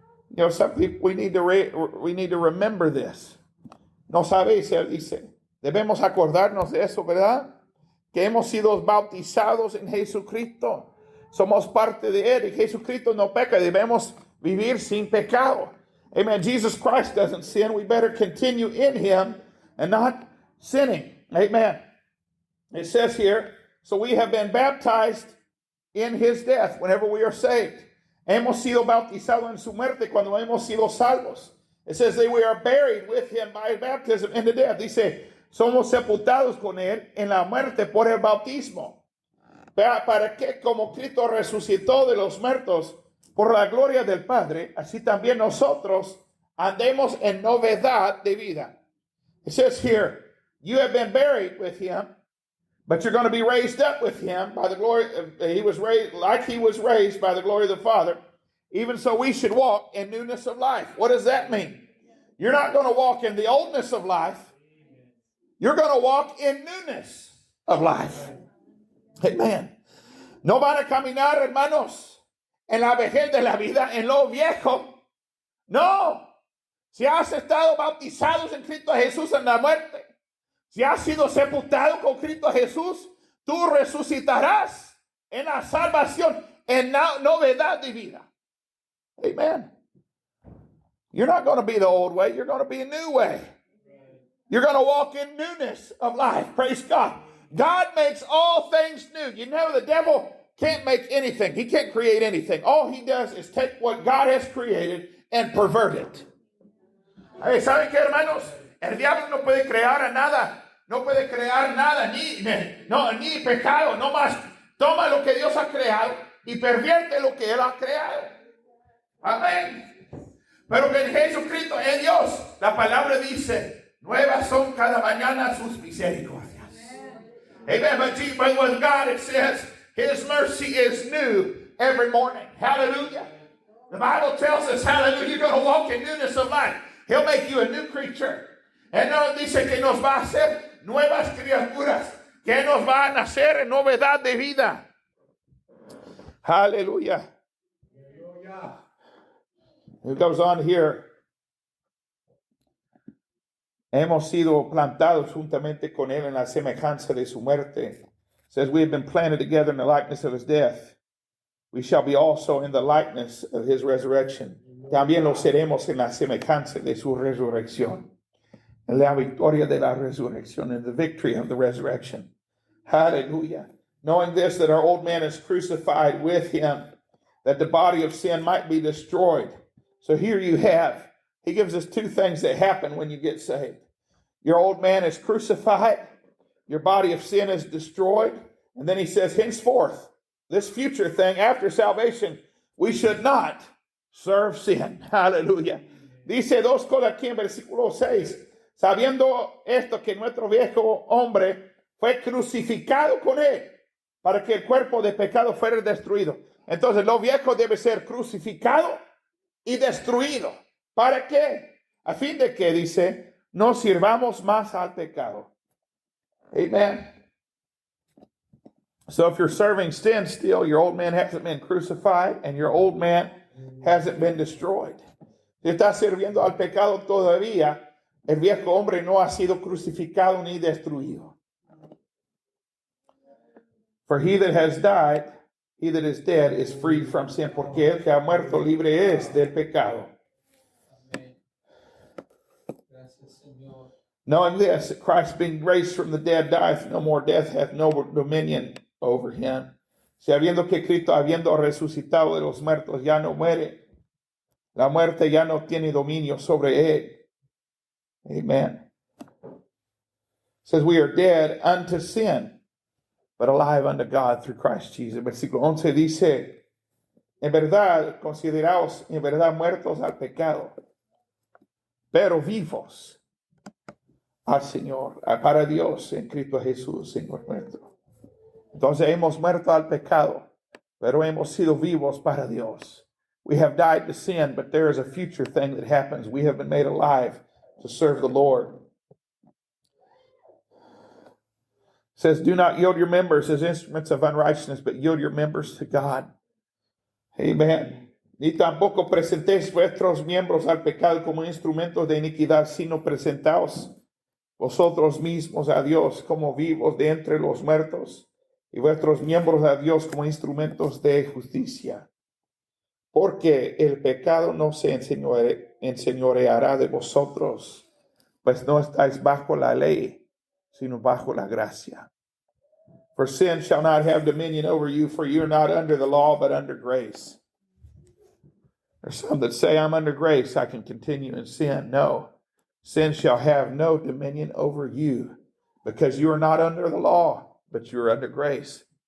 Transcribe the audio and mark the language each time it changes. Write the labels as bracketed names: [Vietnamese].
[English] You know, some people, we need to remember this. [Spanish] No sabéis, él dice. Debemos acordarnos de eso, ¿verdad? Que hemos sido bautizados en Jesucristo. Somos parte de Él y Jesucristo no peca. Debemos vivir sin pecado. [English] Amen. Jesus Christ doesn't sin. We better continue in Him and not sinning. Amen. It says here, so we have been baptized in His death whenever we are saved. [Spanish] Hemos sido bautizados en su muerte cuando hemos sido salvos. [English] It says that we are buried with Him by baptism into death. [Spanish] Dice, somos sepultados con él en la muerte por el bautismo. Para que como Cristo resucitó de los muertos por la gloria del Padre, así también nosotros andemos en novedad de vida. [English] It says here, you have been buried with him, but you're going to be raised up with him by the glory. He was raised by the glory of the Father. Even so, we should walk in newness of life. What does that mean? You're not going to walk in the oldness of life. You're going to walk in newness of life. Amen. [Spanish] No van a caminar, hermanos, en la vejez de la vida, en lo viejo. No. Si has estado bautizados en Cristo Jesús en la muerte, si has sido sepultado con Cristo Jesús, tú resucitarás en la salvación, en la novedad de vida. [English] Amen. You're not going to be the old way. You're going to be a new way. You're going to walk in newness of life. Praise God. God makes all things new. You know, the devil can't make anything. He can't create anything. All he does is take what God has created and pervert it. [Spanish] ¿Saben qué, hermanos? El diablo no puede crear nada. No puede crear nada, ni pecado. No más toma lo que Dios ha creado y pervierte lo que Él ha creado. Amén. Pero que en Jesucristo, en Dios, la palabra dice, nuevas son cada mañana sus misericordias. [English] Amen. But with God it says, His mercy is new every morning. Hallelujah. The Bible tells us, hallelujah, you're going to walk in newness of life. He'll make you a new creature. [Spanish] Él nos dice que nos va a hacer nuevas criaturas, que nos va a nacer en novedad de vida. Hallelujah. [English] It goes on here. [Spanish] Hemos sido plantados juntamente con él en la semejanza de su muerte. [English] It says we have been planted together in the likeness of his death. We shall be also in the likeness of his resurrection. [Spanish] También lo seremos en la semejanza de su resurrección. En la victoria de la resurrección, [English] in the victory of the resurrection. Hallelujah. Knowing this, that our old man is crucified with him, that the body of sin might be destroyed. So here you have, he gives us two things that happen when you get saved. Your old man is crucified, your body of sin is destroyed, and then he says, henceforth, this future thing after salvation, we should not serve sin. Hallelujah. [Spanish] Dice dos cosas aquí en versículo 6. Sabiendo esto, que nuestro viejo hombre fue crucificado con él para que el cuerpo de pecado fuera destruido. Entonces, lo viejo debe ser crucificado y destruido. ¿Para qué? A fin de que, dice, no sirvamos más al pecado. [English] Amen. So if you're serving sin still, your old man hasn't been crucified and your old man hasn't been destroyed. [Spanish] Si estás sirviendo al pecado todavía, el viejo hombre no ha sido crucificado ni destruido. [English] For he that has died, he that is dead, is free from sin. [Spanish] Porque el que ha muerto libre es del pecado. [English] Knowing this, that Christ being raised from the dead dieth no more, death hath no dominion over him. [Spanish] Sabiendo que Cristo, habiendo resucitado de los muertos, ya no muere. La muerte ya no tiene dominio sobre él. [English] Amen. It says we are dead unto sin, but alive unto God through Christ Jesus. [Spanish] Versículo 11 dice, en verdad, consideraos en verdad muertos al pecado, pero vivos al Señor, para Dios en Cristo Jesús, Señor nuestro. Entonces hemos muerto al pecado, pero hemos sido vivos para Dios. [English] We have died to sin, but there is a future thing that happens. We have been made alive to serve the Lord. It says, do not yield your members as instruments of unrighteousness, but yield your members to God. Amen. [Spanish] Ni tampoco presentéis vuestros miembros al pecado como instrumentos de iniquidad, sino presentaos vosotros mismos a Dios como vivos de entre los muertos, y vuestros miembros a Dios como instrumentos de justicia. Porque el pecado no se enseñoreará de vosotros, pues no estáis bajo la ley, sino bajo la gracia. [English] For sin shall not have dominion over you, for you are not under the law, but under grace. There's some that say, I'm under grace, I can continue in sin. No, sin shall have no dominion over you, Because you are not under the law, but you are under grace.